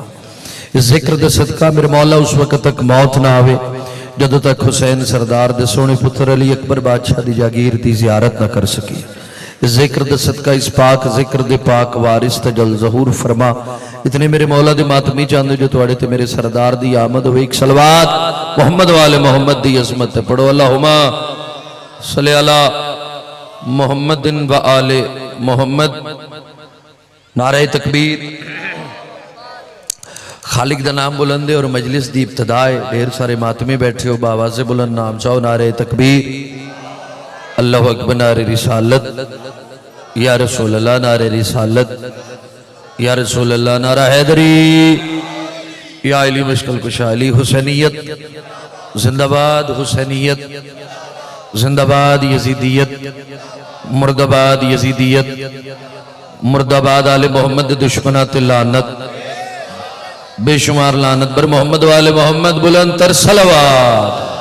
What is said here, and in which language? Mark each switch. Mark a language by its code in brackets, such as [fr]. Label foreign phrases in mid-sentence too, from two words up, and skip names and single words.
[pa] اس ذکر دے صدقہ میرے مولا اس وقت تک موت نہ آوے جدوں تک حسین سردار دے سوہنے پتر علی اکبر بادشاہ دی جاگیر دی زیارت نہ کر سکی. اس ذکر دے صدقہ اس پاک ذکر دے پاک وارث تعجل ظہور فرما. اتنے میرے مولا دے ماتمی چاہتے جو تہاڈے تے میرے سردار دی آمد ہووے اک صلوات محمد والے محمد دی عظمت تے پڑھو [ar] اللهم صل على محمد وآل محمد. [pa] نعرہ تکبیر۔ خالق دا نام بلندے اور مجلس دی ابتدا ہے. ڈھیر سارے ماتمی بیٹھے ہو بابا سے بلند نام چاہو نعرہ تکبیر اللہ اکبر نعرہ رسالت یا رسول اللہ نعرہ رسالت یا رسول اللہ نعرہ حیدری یا علی مشکل کشا علی حسینیت زندہ باد حسینیت زندہ باد یزیدیت مردہ باد یزیدیت مردہ باد آل محمد دشمناں تے لعنت بے شمار لعنت بر محمد والے محمد بلند تر صلوات.